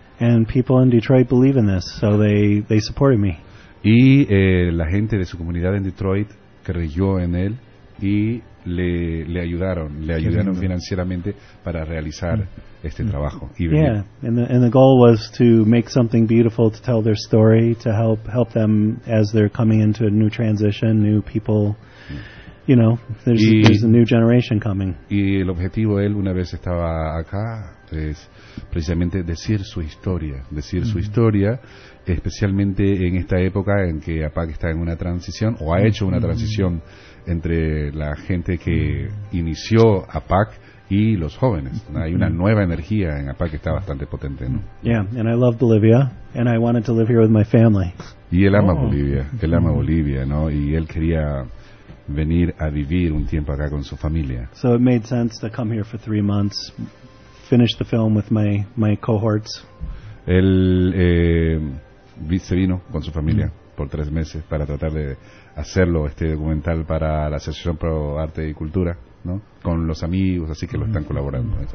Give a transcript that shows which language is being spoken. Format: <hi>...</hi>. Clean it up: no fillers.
<en>And people in Detroit believe in this, so they supported me.</en> <es>Y la gente de su comunidad en Detroit creyó en él. Y le ayudaron financieramente para realizar este trabajo. Y</es> <en>venir. Yeah, and the goal was to make something beautiful, to tell their story, to help them as they're coming into a new transition, new people. You know, there's a new generation coming.</en> <es>Y el objetivo de él, una vez estaba acá, es precisamente decir su historia, especialmente en esta época en que APAC está en una transición, o ha hecho una transición entre la gente que inició APAC y los jóvenes. Hay una nueva energía en APAC que está bastante potente, ¿no?</es> <en>Yeah, and I love Bolivia, and I wanted to live here with my family.</en> <es>Y él ama Bolivia, él ama Bolivia, ¿no? Y él quería venir a vivir un tiempo acá con su familia.</es> <en>So it made sense to come here for 3 months, finish the film with my cohorts.</en> <es>Él se vino con su familia por 3 meses para tratar de hacerlo, este documental para la Asociación Pro Arte y Cultura, ¿no? Con los amigos, así que lo están colaborando.</es>